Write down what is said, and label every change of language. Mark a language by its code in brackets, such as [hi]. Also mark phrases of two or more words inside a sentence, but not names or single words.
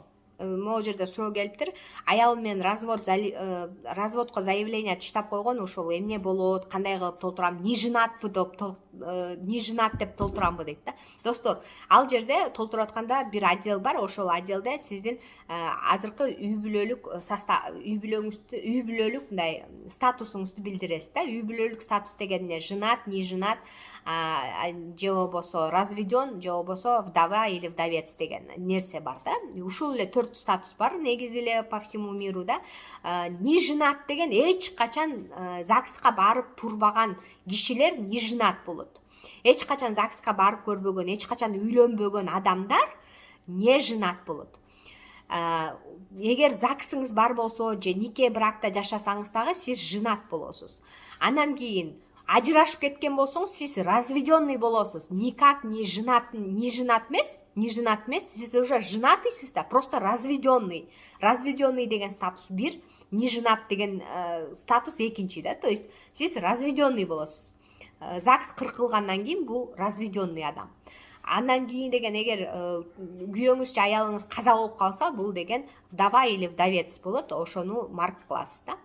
[ky] Могу жерде суроо келиптир. Аялым менен разводко заявление таштап койгон, ошол эмне болот, кандай кылып толтурам, [ru] не женатпы [ky] деп толтурамбы дейт да. Достор, ал жерде толтуруп атканда бир отдел бар, ошол отделде сиздин азыркы үй бүлөлүк мындай статусуңузду билдиресиз да. Үй бүлөлүк статус деген эмне? [ru] Женат, не женат, [ky] же болбосо разведен, же болбосо [ru] вдова или вдовец [ky] деген нерсе бар да. Ушул эле 4 статус бар негизи эле [ru] по всему миру [ky] да. [ru] Не женат [ky] деген эч качан ЗАГСка барып турбаган кишилер [ru] не женат [ky] болот. Эч качан ЗАГСка барып көрбөгөн, эч качан үйлөнбөгөн адамдар [ru] не женат [ky] болот. Эгер ЗАГСыңыз бар болсо, же нике бракта жашасаңыз дагы сиз женат болосуз. Анан кийин ажырашып кеткен болсоңуз, сиз разведенный болосуз. [ru] Никак не женат [ky] эмес, сиз уже женатыйсыз да, [ru] просто разведенный. [ky] Разведенный деген статус бир, [ru] не женат [ky] деген статус экинчи да. [ru] То есть [ky] сиз разведенный болосуз. ЗАГС кыркылгандан кийин бул разведенный адам. Андан кийин деген эгер күйөөңүз же аялыңыз каза болуп калса, бул деген [ru] вдова или вдовец [ky] болот, ошону марк кыласыз да.